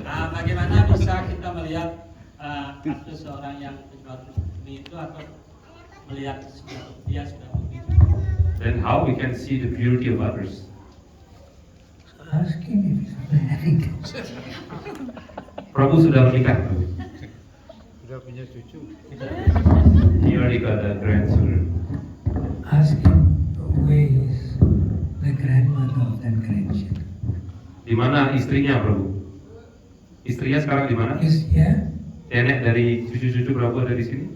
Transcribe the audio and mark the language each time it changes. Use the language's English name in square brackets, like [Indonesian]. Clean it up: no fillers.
[Indonesian] Bagaimana bisa kita melihat kasus seorang yang berbuat seperti itu atau melihat dia sudah begitu? [English] Then how we can see the purity of others? Ask him if he's married. [Indonesian] Prabu sudah menikah, Prabu. Sudah punya cucu. [English] He already got a grandchildren. Ask him where is the grandmother of that grandchild. [Indonesian] Di mana istrinya, Prabu? Istrinya sekarang di mana? [English] Is here? [Indonesian] Nenek dari cucu-cucu Prabu ada di sini?